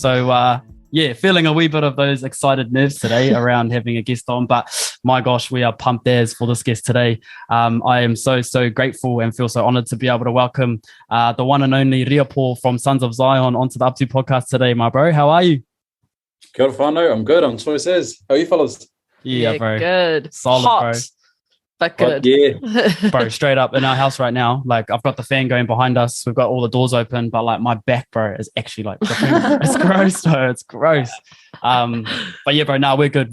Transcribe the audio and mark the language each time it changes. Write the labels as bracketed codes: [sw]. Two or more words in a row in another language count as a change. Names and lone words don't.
[en] So feeling a wee bit of those excited nerves today around having a guest on. But my gosh, we are pumped as for this guest today. I am so grateful and feel so honored to be able to welcome the one and only Riapo from Sons of Zion onto the Up2 Podcast today, my bro. How are you? [mi] Kia ora whānau, [en] I'm good. I'm choice as. How are you fellas? Yeah, bro. Good. Solid, hot, bro. But good. Yeah. Bro, straight up in our house right now, like I've got the fan going behind us. We've got all the doors open, but like my back, bro, is actually like, it's gross, bro. It's gross. But yeah, bro, no, we're good.